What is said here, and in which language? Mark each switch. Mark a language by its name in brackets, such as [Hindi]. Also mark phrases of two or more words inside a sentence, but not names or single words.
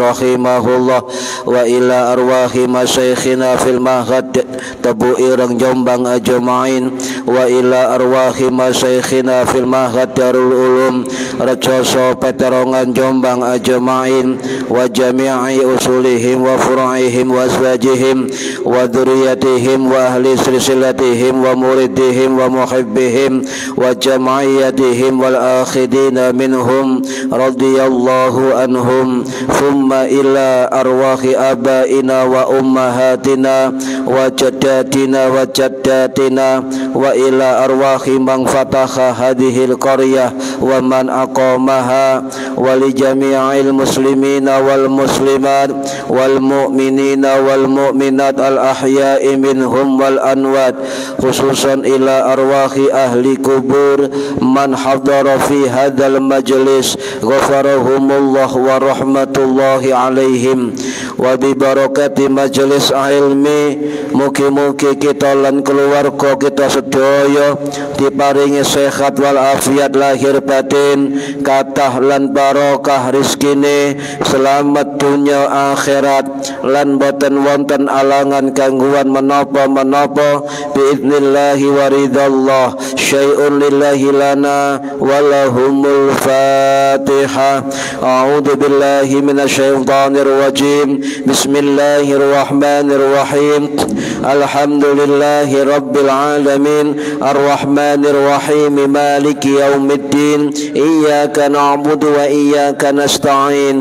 [Arabic] رحمه الله وإلى أرواح مشايخنا في المعهد Tebu Ireng Jombang أجمعين وإلى أرواح مشايخنا في المعهد Darul Ulum Rejoso Peterongan Jombang أجمعين وجميع أصولهم وفروعهم وأزواجهم وذرياتهم وأهل سلسلتهم ومريديهم ومحبيهم وجمعياتهم والآخذين منهم رضي الله عنهم. ثم إلى أرواح آبائنا وأمهاتنا وجداتنا وجداتنا وإلى أرواح من فتح هذه القرية ومن أقامها ولجميع المسلمين والمسلمات والمؤمنين والمؤمنات الأحياء منهم والأموات خصوصا إلى أرواح أهل قبور من حضر في هذا المجلس غفر الله لهم ورحمة الله عليهم. وببركة مجلس العلم [Javanese] mugi-mugi kita lan keluarga kita sedaya diparingi sehat wal afiat lahir batin, kathah lan barokah rizkine, selamat dunya akhirat, lan boten wonten alangan gangguan menapa-menapa [Arabic] بإذن الله ورضا الله. شيء لله لنا ولهم الفاتحة. أعوذ بالله من الشيطان الرجيم. بسم الله الرحمن الرحيم الحمد لله رب العالمين الرحمن الرحيم مالك يوم الدين. إياك نعبد وإياك نستعين.